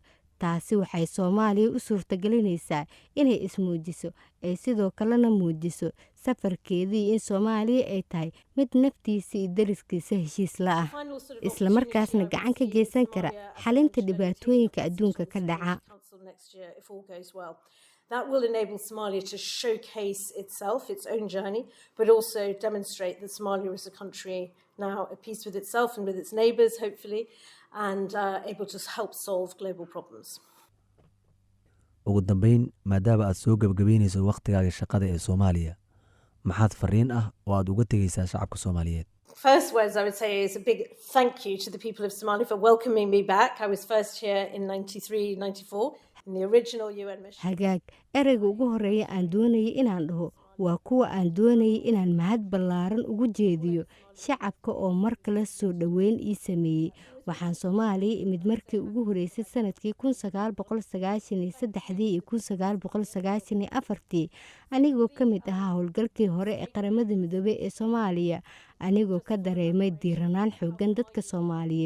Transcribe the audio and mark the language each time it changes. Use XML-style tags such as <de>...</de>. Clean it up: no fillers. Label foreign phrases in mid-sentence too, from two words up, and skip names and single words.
<so>Taasi waxay Soomaaliya u suurtagelinaysaa inay ismuujiso ay sidoo kalena muujiso safarkeedii in Soomaaliya ay tahay mid naftiisa iyo dariskiisa heshiis la ah, isla markaasna gacan ka geysan kara xalinta dhibaatooyinka adduunka ka dhaca.</so> <en>That will enable Somalia to showcase itself, its own journey, but also demonstrate that Somalia is a country now at peace with itself and with its neighbours, hopefully, and able to help solve global problems.</en> <so>ugu dambeyn, maadaama aad soo gabagabeynayso waqtigaaga shaqada ee Soomaaliya, maxaad fariin ah oo aad uga tegaysaa shacabka Soomaaliyeed?</so> <en>First words I would say is a big thank you to the people of Somalia for welcoming me back. I was first here in 93, 94 in the original UN mission.</en> <so>Hagaag, ereyga ugu horeeya aan doonayay inaan dhaho waa kuwa aan doonayay inaan mahad ballaaran ugu jeediyo shacabka oo mar kale soo dhoweyn ii sameeyey. Waxaan Soomaaliya imid markii ugu horeysay sanadkii 1993 iyo 1994 anigoo ka mid ahaa howlgalkii hore ee qaramada midoobay ee Soomaaliya, anigoo ka dareemay diiranaan xooggan dadka Soomaaliyeed.</so>